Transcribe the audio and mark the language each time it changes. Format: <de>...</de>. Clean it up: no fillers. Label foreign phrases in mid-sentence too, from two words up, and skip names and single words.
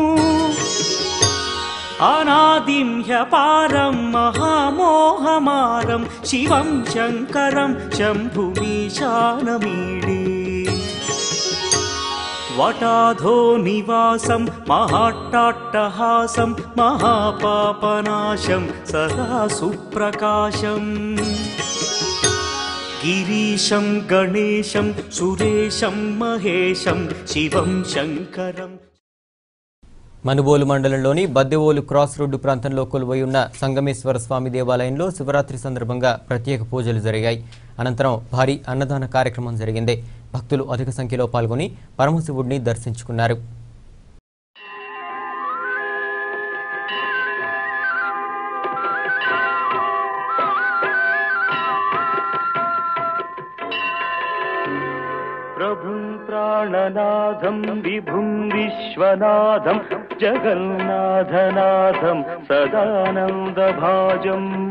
<sa>अनादिं ह्यपारं महामोहमारं शिवं शङ्करं शम्भुमीशानमीडे वटाधो निवासं महाट्टाट्टहासं महापापनाशं सदा सुप्रकाशम् गिरीशं गणेशं सुरेशं महेशं शिवं शङ्करं</sa> <te>మనుబోలు మండలంలోని బద్దెవోలు క్రాస్ రోడ్డు ప్రాంతంలో కొలువై ఉన్న సంగమేశ్వర స్వామి దేవాలయంలో శివరాత్రి సందర్భంగా ప్రత్యేక పూజలు జరిగాయి. అనంతరం భారీ అన్నదాన కార్యక్రమం జరిగింది. భక్తులు అధిక సంఖ్యలో పాల్గొని పరమశివుడిని దర్శించుకున్నారు.</te> <sa>प्रभुं प्राणनाथं विभुं विश्वनाथं जगन्नाथनाथं सदानन्दभाजम्</sa>